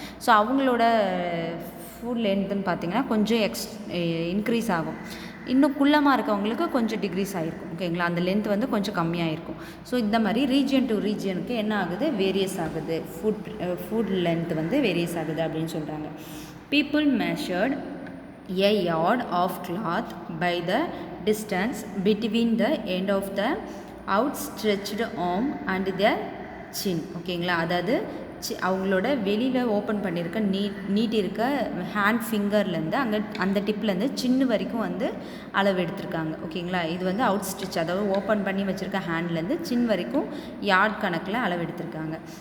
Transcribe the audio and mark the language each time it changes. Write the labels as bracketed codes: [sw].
[ta] So அவங்களோட food லென்த்துன்னு பார்த்தீங்கன்னா கொஞ்சம் இன்க்ரீஸ் ஆகும். இன்னும் குள்ளமாக இருக்கவங்களுக்கு கொஞ்சம் டிக்ரீஸ் ஆகிருக்கும். ஓகேங்களா? அந்த லென்த் வந்து கொஞ்சம் கம்மியாக இருக்கும். ஸோ இந்த மாதிரி ரீஜியன் டு ரீஜியனுக்கு என்ன ஆகுது, வேரியஸ் ஆகுது. ஃபுட் லென்த் வந்து வேரியஸ் ஆகுது அப்படின்னு சொல்கிறாங்க. [en] People measured a yard of cloth by the distance between the end of the outstretched arm and their chin. [ta] ஓகேங்களா? அதாவது அவங்களோட வெளியில் ஓப்பன் பண்ணியிருக்க நீட்டிருக்க ஹேண்ட் ஃபிங்கர்லேருந்து அந்த டிப்லேருந்து சின்ன வரைக்கும் வந்து அளவு எடுத்திருக்காங்க. ஓகேங்களா? இது வந்து அவுட் ஸ்டிச், அதாவது ஓப்பன் பண்ணி வச்சுருக்க ஹேண்ட்லேருந்து சின் வரைக்கும் யார்ட் கணக்கில் அளவு எடுத்திருக்காங்க.